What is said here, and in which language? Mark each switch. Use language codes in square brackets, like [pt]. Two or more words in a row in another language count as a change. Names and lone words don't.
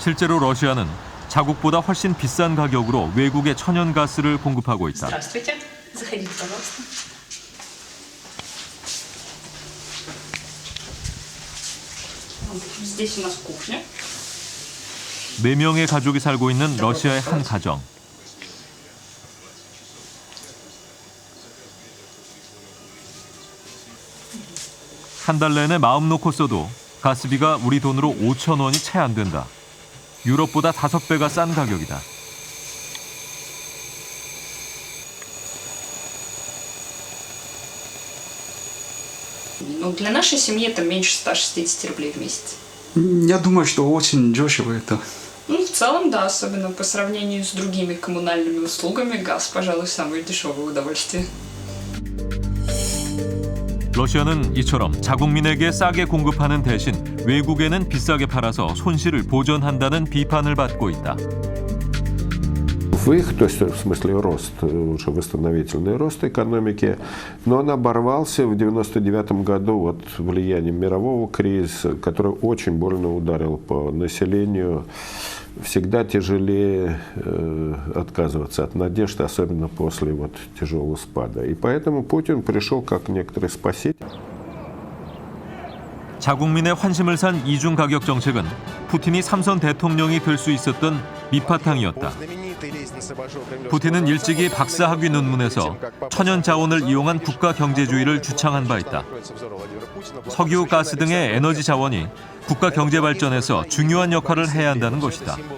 [ko] 실제로 러시아는 자국보다 훨씬 비싼 가격으로 외국에 천연가스를 공급하고 있다. [ru] Здравствуйте. Заходите, пожалуйста. Здесь у нас кухня. [ko] 4명의 가족이 살고 있는 러시아의 한 가정. 한 달 내내 마음 놓고 써도 가스비가 우리 돈으로 5,000원이 채 안 된다. 유럽보다 5배가 싼 가격이다. [ru] Ну, для нашей семьи это меньше 160 рублей в месяц. Я думаю, что очень дешево это. Ну, в целом, да, особенно по сравнению с другими коммунальными услугами, газ, пожалуй, самое дешевое удовольствие. [ko] 러시아는 이처럼 자국민에게 싸게 공급하는 대신 외국에는 비싸게 팔아서 손실을 보전한다는 비판을 받고 있다. [ru] Выход, то есть в смысле рост, уже восстановительный рост экономики, но он оборвался в 1999 году вот влиянием мирового кризиса, который очень больно ударил по населению. Всегда тяжелее отказываться от надежд, особенно после вот тяжелого спада. И поэтому Путин пришел как некоторый спаситель. [ko] 자국민의 환심을 산 이중 가격 정책은 푸틴이 3선 대통령이 될 수 있었던 밑바탕이었다. 푸틴은 일찍이 박사학위 논문에서 천연 자원을 이용한 국가 경제주의를 주창한 바 있다. 석유, 가스 등의 에너지 자원이 국가 경제 발전에서 중요한 역할을 해야 한다는 것이다.